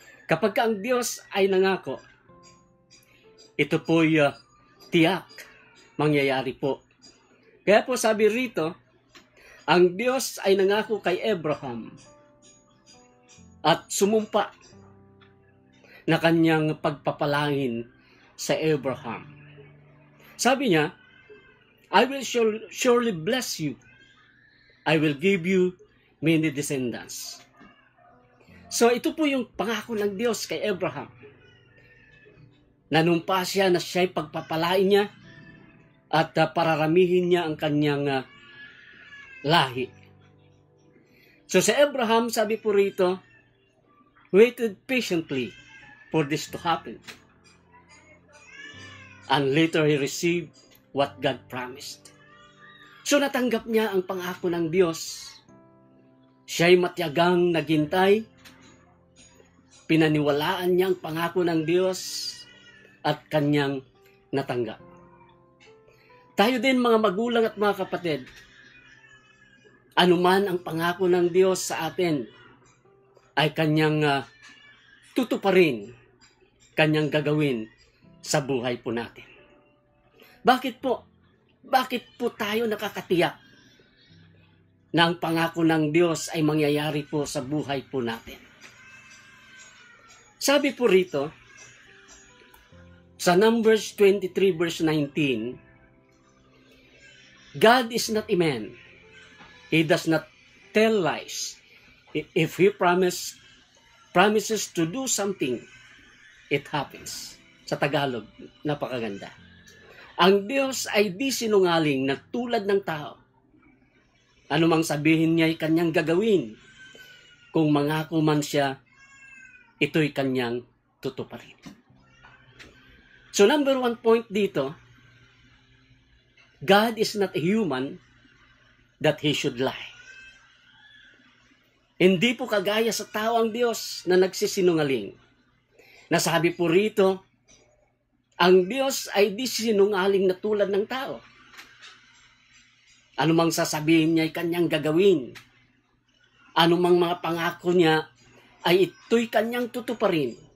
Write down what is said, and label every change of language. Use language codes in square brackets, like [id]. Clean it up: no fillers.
[tl] Kapag ang Diyos ay nangako, ito po'y tiyak, mangyayari po. Kaya po sabi rito, ang Diyos ay nangako kay Abraham at sumumpa na kanyang pagpapalangin sa Abraham. [en] Sabi niya, I will surely bless you. I will give you many descendants. [tl] So ito po yung pangako ng Diyos kay Abraham. Nanumpa siya na siya'y pagpapalain niya at pararamihin niya ang kanyang lahi. [en] So sa Abraham, [tl] sabi po rito, [en] waited patiently for this to happen. And later he received what God promised. [tl] So natanggap niya ang pangako ng Diyos. Siya'y matyagang naghintay, pinaniwalaan niya ang pangako ng Diyos at kanyang natanggap. Tayo din mga magulang at mga kapatid, anuman ang pangako ng Diyos sa atin ay kanyang tutuparin, kanyang gagawin sa buhay po natin. Bakit po? Bakit po tayo nakakatiyak na ang pangako ng Diyos ay mangyayari po sa buhay po natin? Sabi po rito, sa [en] Numbers 23 verse 19, God is not a man. He does not tell lies. If He promises to do something, it happens. [tl] Sa Tagalog, napakaganda. Ang Diyos ay di sinungaling na tulad ng tao. Ano mang sabihin niya ay kanyang gagawin. Kung mangako man siya, ito'y kanyang tutuparin. [en] So number 1 point dito, God is not a human that He should lie. [tl] Hindi po kagaya sa tao ang Diyos na nagsisinungaling. Nasabi po rito, ang Diyos ay di sinungaling na tulad ng tao. Anumang sasabihin niya ay kanyang gagawin. Anumang mga pangako niya ay ito'y kanyang tutuparin.